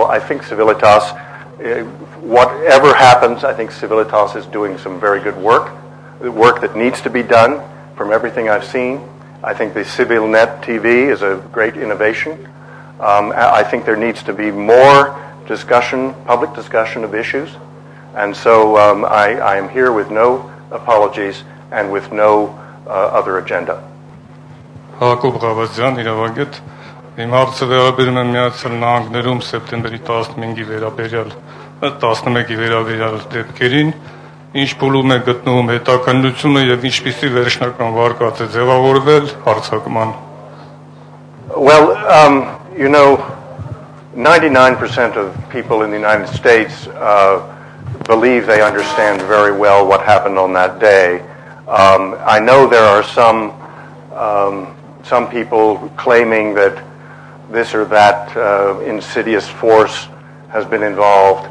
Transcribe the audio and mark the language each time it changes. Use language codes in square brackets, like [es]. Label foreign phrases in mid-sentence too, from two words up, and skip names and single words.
[en] I think Civilitas, whatever happens, I think Civilitas is doing some very good work, the work that needs to be done from everything I've seen. I think the CivilNet TV is a great innovation. I think there needs to be more discussion, public discussion of issues. And so I am here with no apologies and with no other agenda. [hy] Հակոբ Ղավազյան, իրավագետ, իմ հարցը վերաբերում է Միացյալ Նահանգներում սեպտեմբերի 15-ի վերաբերյալ 11-ի վերաբերյալ դեպքերին, ինչ փուլում է գտնվում հետաքննությունը եւ ինչպիսի վերջնական վարկած է ձևավորվել հարձակման։ [en] Well, 99% of people in the United States believe they understand very well what happened on that day. I know there are some people claiming that this or that insidious force has been involved.